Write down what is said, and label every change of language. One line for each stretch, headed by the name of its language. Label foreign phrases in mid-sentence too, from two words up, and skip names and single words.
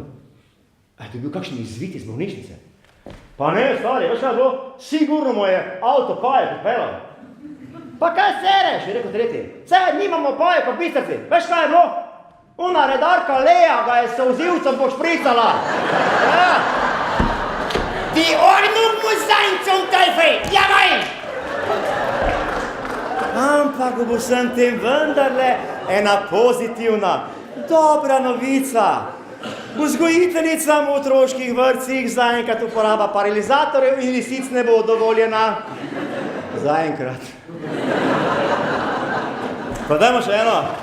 Slovenian: A je dobil kakšen izvid iz bolnišnice? Pa ne, stari, veš kaj je bilo? Sigurno mu je avto paje pripeljal. Pa kaj sereš, je rekel tretji. Saj nimamo paje po Bistrici. Veš kaj je bilo? Ona redarka Leja ga je solzivcem pošpricala. Ja.
German: Die Ordnung muss sein zum Teufel. Jawohl!
Slovenian: Ampak bo vsem tem vendarle ena pozitivna, dobra novica. Vzgojiteljicam v otroških vrtcih zaenkrat uporaba paralizatorjev in lisic ne bo dovoljena. Zaenkrat. Pa dajmo še eno.